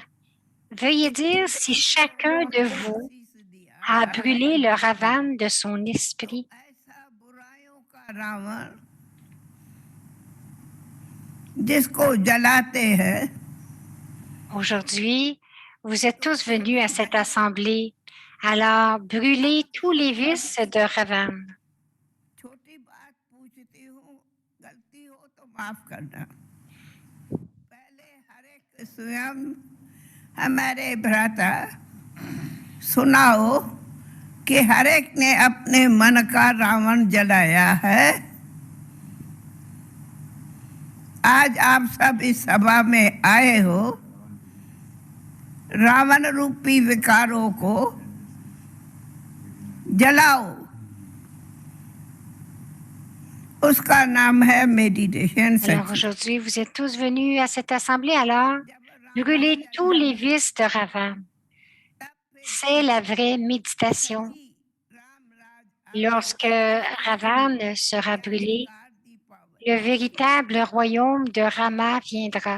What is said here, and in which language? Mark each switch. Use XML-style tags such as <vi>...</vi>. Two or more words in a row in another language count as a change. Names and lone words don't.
<fr>Veuillez dire si chacun de vous a brûlé le Ravan de son esprit. Aujourd'hui, vous êtes tous venus à cette assemblée. Alors, brûlez tous les vices de Ravan.</fr> <hi>हमारे भ्राता सुनाओ कि हर एक ने अपने मन का रावण जलाया है। आज आप सब इस सभा में आए हो रावण रूपी विकारों को जलाओ। उसका नाम है méditation.</hi> <fr>Alors aujourd'hui, vous êtes tous venus à cette assemblée, alors brûlez tous les vices de Ravan. C'est la vraie méditation. Lorsque Ravan sera brûlé, le véritable royaume de Rama viendra.</fr>